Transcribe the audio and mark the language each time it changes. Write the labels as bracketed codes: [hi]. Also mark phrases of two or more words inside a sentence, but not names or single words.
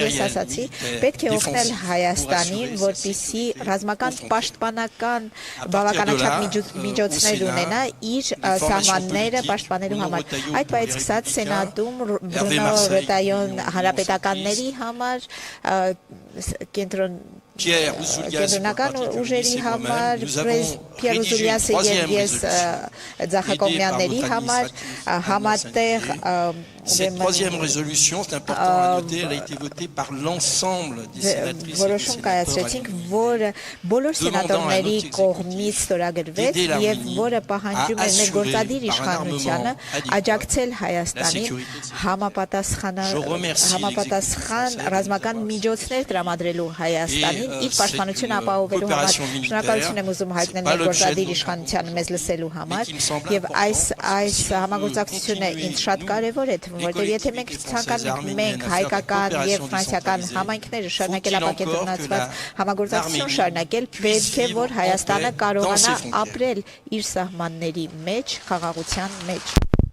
[hy] ես ասացի, պետք է օգնել Հայաստանին, որպեսզի ռազմական պաշտպանական բավականաչափ միջոցներ ունենա իր սահմանները պաշտպանելու համար։ Այդ պահից սկսած Սենատում Բրունո Ռետայոն հանրապետականների համար կենտրոնական ուժերի համար, Պիեր Ուզուլյասը եւ ես Ձախակողմյանների համար համատեղ [fr] Cette troisième résolution, c'est important à noter, elle a été votée par l'ensemble des sénatrices et des [hy] sénateurs որը բոլոր սենատորների կողմից ստորագրվեց եւ որը պահանջում է մեր գործադիր իշխանությանը աջակցել Հայաստանին համապատասխան ռազմական միջոցներ տրամադրելու Հայաստանին իր պաշտպանությունը ապահովելու համար։ Շնորհակալություն եմ ուզում հայտնել մեր գործադիր իշխանությանը մեզ լսելու համար եւ այս համագործակցությունը ինձ շատ կարեւոր է թվում, որտեղ եթե մենք ցանկանում ենք հայկական եւ ֆրանսիական համայնքները շարունակել ապակենտրոնացված համագործակցություն շարունակել, պետք է որ Հայաստանը կարողանա ապրել իր սահմանների մեջ, խաղաղության մեջ։